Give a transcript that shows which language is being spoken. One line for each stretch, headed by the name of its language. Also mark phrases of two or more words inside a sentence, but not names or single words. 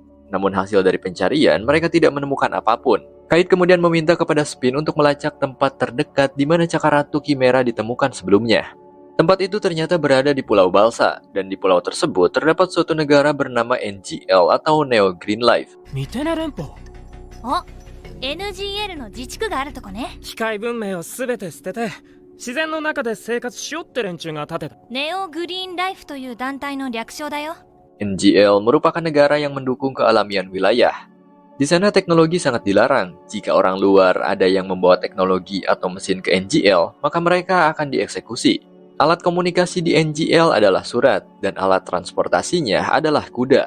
Indonesian: Namun hasil dari pencarian, mereka tidak menemukan apapun. Kite kemudian meminta kepada Spin untuk melacak tempat terdekat di mana cakar Ratu Chimera ditemukan sebelumnya. Tempat itu ternyata berada di Pulau Balsa, dan di pulau tersebut terdapat suatu negara bernama NGL atau Neo Green Life.
Japanese: NGL の自治区があるとこね。機械文明をすべて捨てて自然の中で生活しようって連中が建てた。ネオグリーンライフという団体の略称だよ。
Indonesian: NGL merupakan negara yang mendukung kealamian wilayah. Di sana teknologi sangat dilarang. Jika orang luar ada yang membawa teknologi atau mesin ke NGL, maka mereka akan dieksekusi. Alat komunikasi di NGL adalah surat, dan alat transportasinya adalah kuda.